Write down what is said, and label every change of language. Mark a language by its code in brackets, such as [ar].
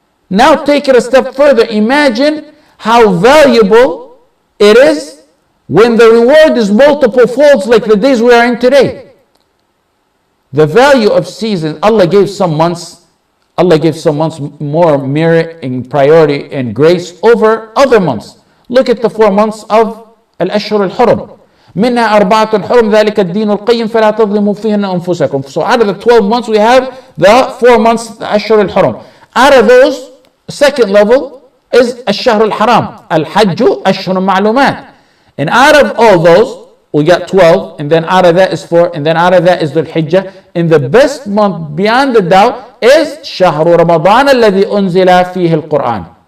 [en] Now take it a step further. Imagine how valuable it is when the reward is multiple folds like the days we are in today. The value of seasons, Allah gave some months more merit and priority and grace over other months. Look at the 4 months of Al-Ashhur al-Hurum. [ar] منها أربعة حرم ذلك الدين القيم فلا تظلموا فيهن أنفسكم. [en] So out of the 12 months we have the 4 months Ashhur al-Hurum. Out of those, second level is [ar] الشهر الحرام. الحج أشهر معلومات. [en] And out of all those, we got 12, and then out of that is 4, and then out of that is Dhul Hijjah. And the best month beyond the doubt is [ar] شهر رمضان الذي أنزل فيه القرآن.